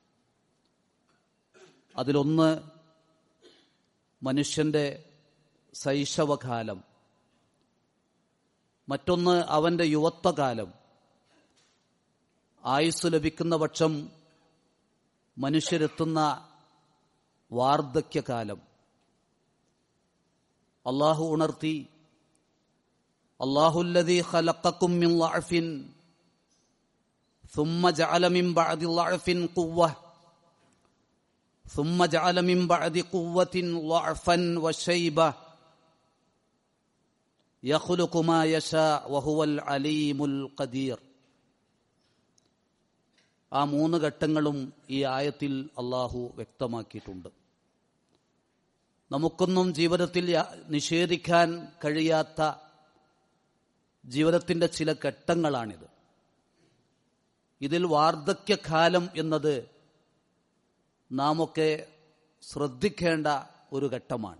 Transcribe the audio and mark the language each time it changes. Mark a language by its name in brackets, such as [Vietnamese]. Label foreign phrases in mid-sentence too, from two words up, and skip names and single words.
[Malayalam] അതിലൊന്ന് മനുഷ്യന്റെ ശൈശവകാലം, മറ്റൊന്ന് അവന്റെ യുവത്വകാലം, ആയുസ് ലഭിക്കുന്ന പക്ഷം മനുഷ്യരെത്തുന്ന വാർദ്ധക്യകാലം. [Arabic] അല്ലാഹു ഉണർത്തി, الله الذي خلقكم من ضعف ثم جعل من بعد ضعف قوة ثم جعل من بعد قوة ضعفا وشيبة يخلق ما يشاء وهو العليم القدير. [Malayalam] ആ 3 ഘട്ടങ്ങളും ഈ ആയത്തിൽ അല്ലാഹു വ്യക്തമാക്കിയിട്ടുണ്ട്. നമുക്കൊന്നും ജീവിതത്തിൽ നിഷേധിക്കാൻ കഴിയാത്ത ജീവിതത്തിന്റെ ചില ഘട്ടങ്ങളാണിത്. ഇതിൽ വാർദ്ധക്യകാലം എന്നത് നാമൊക്കെ ശ്രദ്ധിക്കേണ്ട ഒരു ഘട്ടമാണ്.